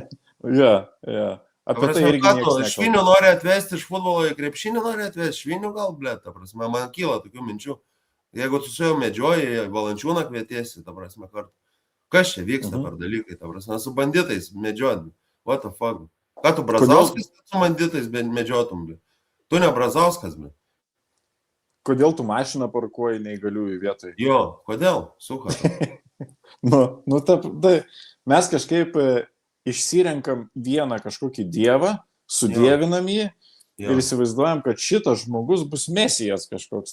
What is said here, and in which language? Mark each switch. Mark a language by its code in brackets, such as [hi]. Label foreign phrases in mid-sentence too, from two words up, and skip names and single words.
[lt] Ja. Apie tai irgi niekas švinių nori atvesti iš futbolo į krepšinį, nori atvesti švinių gal, blėt, ta prasme, man kyla tokių minčių. Jeigu tu su juo medžioji, Valančiūną kvietiesi, ta prasme, kartu. Kas čia vyksta per dalykai, ta prasme, su banditais medžiodami. [en] What the fuck? [lt] Ką tu Brazauskas su banditais medžiotum, blėt? Tu ne Brazauskas, blėt. Kodėl tu mašiną parkuoji neįgaliųjų vietoj? Jo, kodėl? Suka. Mes kažkaip išsirenkam vieną kažkokį dievą, sudievinam jį ir įsivaizduojam, kad šitas žmogus bus mesijas kažkoks.